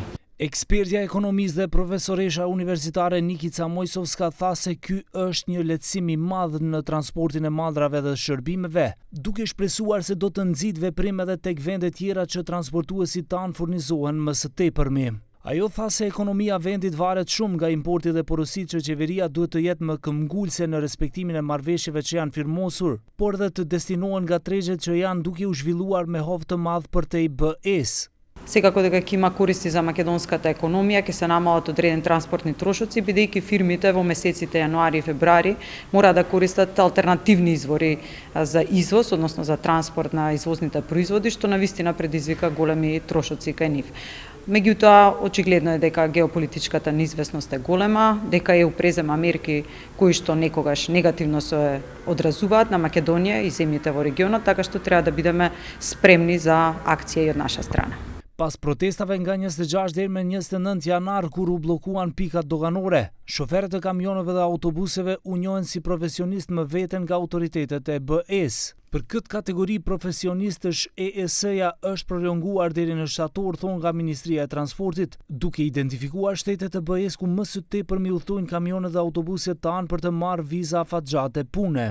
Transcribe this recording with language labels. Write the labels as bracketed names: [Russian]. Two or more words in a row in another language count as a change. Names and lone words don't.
[Albanian] Ekspertja e ekonomisë dhe profesoresha universitare Nikica Mojsovska tha se ky është një lehtësim i madh në transportin e mallrave dhe shërbimeve, duke shpresuar se do të nxit veprim edhe tek vende tjera që transportuesit tanë furnizohen më së tepërmi. Ajo tha se ekonomia vendit varet shumë nga importi dhe porositë që qeveria duhet të jetë më këmbgulse në respektimin e marrëveshjeve që janë firmosur, por dhe të destinohen nga tregjet që janë duke u zhvilluar me hovë të madh përtej BE-s. [Macedonian] Секако дека ќе има користи за македонската економија, ќе се намалат одредени транспортни трошоци, бидејќи фирмите во месеците јануари и февруари мора да користат алтернативни извори за извоз, односно за транспорт на извозните производи, што навистина предизвика големи трошоци кај нив. Меѓутоа, очигледно е дека геополитичката неизвестност е голема, дека ЕУ презема мерки кои што некогаш негативно се одразуваат на Македонија и земјите во регионот, така што треба да бидеме спремни за акција и од наша страна. [Albanian] Pas protestave nga 26 deri me 29 janar kur u bllokuan pikat doganore, shoferët e kamioneve dhe autobuseve u njohen si profesionistë më veten nga autoritetet e BE-s. Për këtë kategori profesionistësh EES-ja është prolonguar deri në shtator, thon nga Ministria e Transportit, duke identifikuar shtetet e BE-s ku më së tepërmi udhtojnë kamionet dhe autobuset tanë për të marrë viza afatgjate pune.